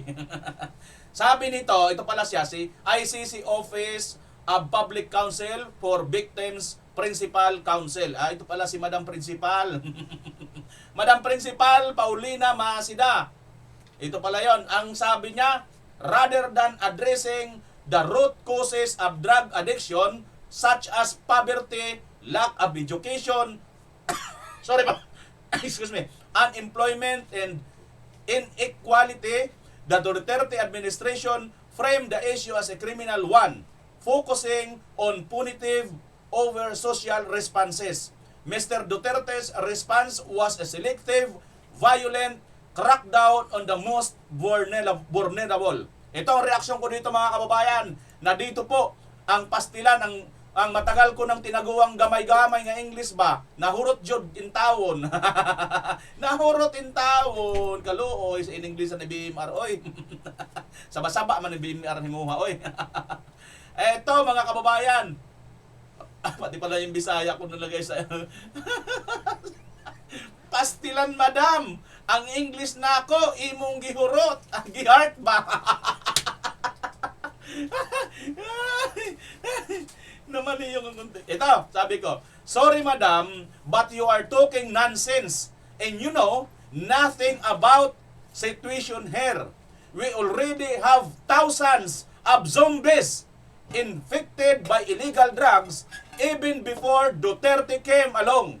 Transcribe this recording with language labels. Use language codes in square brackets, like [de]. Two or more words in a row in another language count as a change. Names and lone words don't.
[tl] Sabi nito, ito pala siya, si ICC Office of Public Counsel for Victims Principal Counsel. Ito pala si Madam Principal. Madam Principal Paulina Masida. Ito pala yon. Ang sabi niya, [en] rather than addressing the root causes of drug addiction such as poverty, lack of education, excuse me, unemployment and inequality, the Duterte administration framed the issue as a criminal one, focusing on punitive over social responses. Mr. Duterte's response was a selective, violent crackdown on the most vulnerable. [tl] Ito ang reaksyon ko dito mga kababayan, na dito po ang pastilan, ang matagal ko nang tinaguang [ceb] gamay-gamay nga English ba, nahurot jud in tawon. Nahurot in tawon, kaluoy sa in-English ni BMR, oy. Saba-saba man ni BMR himuha, oy. [tl] Eto mga kababayan, pati pala yung Bisaya ko nalagay sa pastilan madam, [ceb] Ang English nako imong gihurot, gihart ba? [tl] Naman yung konti. Ito, sabi ko, [en] sorry madam, but you are talking nonsense. And you know nothing about situation here. We already have thousands of zombies infected by illegal drugs even before Duterte came along.